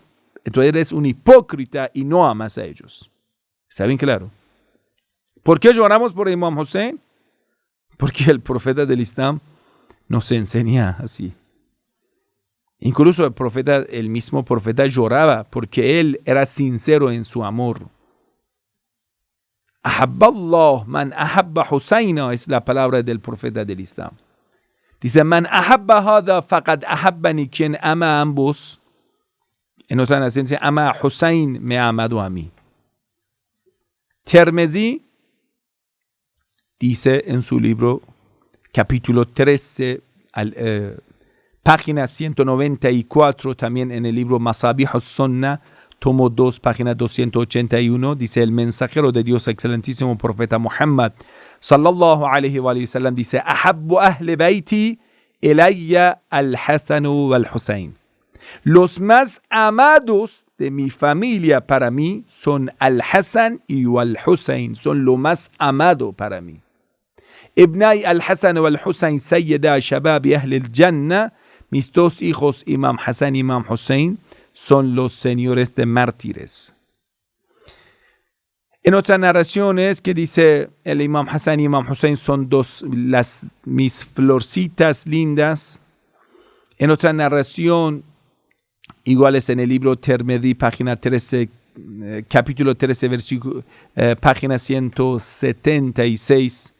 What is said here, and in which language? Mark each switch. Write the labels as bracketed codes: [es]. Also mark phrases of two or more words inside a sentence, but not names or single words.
[es] Entonces eres un hipócrita y no amas a ellos. ¿Está bien claro? ¿Por qué lloramos por Imam Hussein? Porque el profeta del Islam nos enseña así. Incluso el mismo profeta lloraba porque él era sincero en su amor. [ar] أحب الله من أحب حسينا [es] es la palabra del profeta del Islam. Dice, [ar] من أحب هذا فقد أحبني, [es] quien ama a ambos. En otra nación dice, ama a Hussein, me ha amado a mí. Tirmidhi dice en su libro, capítulo 13, página 194, también en el libro Masabih al-Sunnah, tomo 2, página 281, dice el mensajero de Dios, excelentísimo profeta Muhammad, [ar] صلى الله عليه وسلم, [es] dice, [ar] أحب أهل بيتي إلي الحسن والحسين. [es] Los más amados de mi familia para mí son al-Hasan y al-Husayn, son lo más amado para mí. [ar] ابناي الحسن والحسين سيدا شباب أهل الجنة, [es] mis 2 hijos, Imam Hasan y Imam Hussein, son los señores de mártires. En otras narraciones que dice el Imam Hasan y Imam Hussein son mis florcitas lindas. En otra narración, iguales en el libro Tirmidhi, página 13, capítulo 13, versículo, página 176.